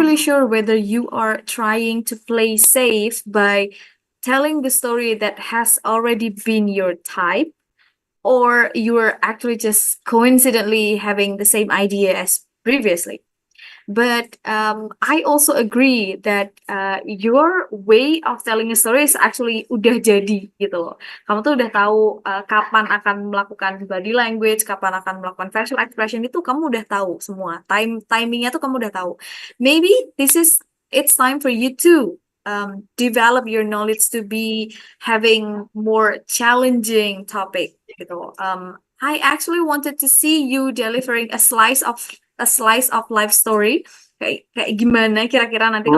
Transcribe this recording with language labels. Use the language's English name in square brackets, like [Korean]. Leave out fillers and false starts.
[English] really sure whether you are trying to play safe by telling the story that has already been your type, or you are actually just coincidentally having the same idea as previously. But I also agree that your way of telling a story is actually [Indonesian] udah jadi gitu loh. Kamu tuh udah tahu kapan akan melakukan body language, kapan akan melakukan facial expression, itu kamu udah tahu semua. Timingnya tuh kamu udah tahu. [English] Maybe it's time for you to develop your knowledge to be having more challenging topic gitu. I actually wanted to see you delivering a slice of life story. [Indonesian] Kayak gimana kira-kira nanti kalau